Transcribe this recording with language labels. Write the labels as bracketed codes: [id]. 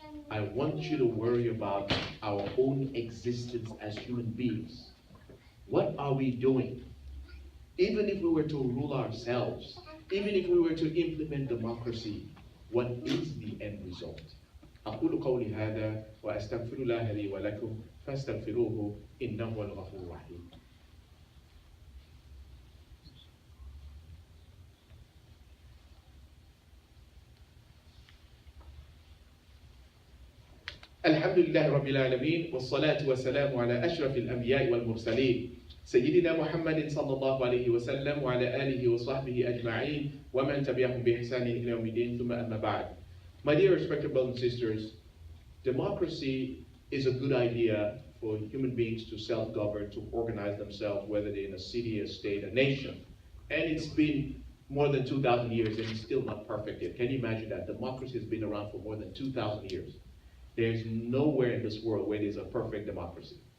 [en] I want you to worry about our own existence as human beings. What are we doing? Even if we were to rule ourselves, even if we were to implement democracy, what is the end result? [ar] أقول قولي هذا وأستغفر الله لي ولكم فاستغفروه إنه هو الغفور الرحيم. الحمد لله رب العالمين والصلاة والسلام على أشرف الأنبياء والمرسلين سيدنا محمد صلى الله عليه وسلم وعلى آله وصحبه أجمعين ومن تبعهم بإحسان إلى يوم الدين ثم أما بعد. [en] My dear respected brothers and sisters, democracy is a good idea for human beings to self-govern, to organize themselves, whether they're in a city, a state, a nation. And it's been more than 2,000 years and it's still not perfect yet. Can you imagine that? Democracy has been around for more than 2,000 years. There's nowhere in this world where there's a perfect democracy.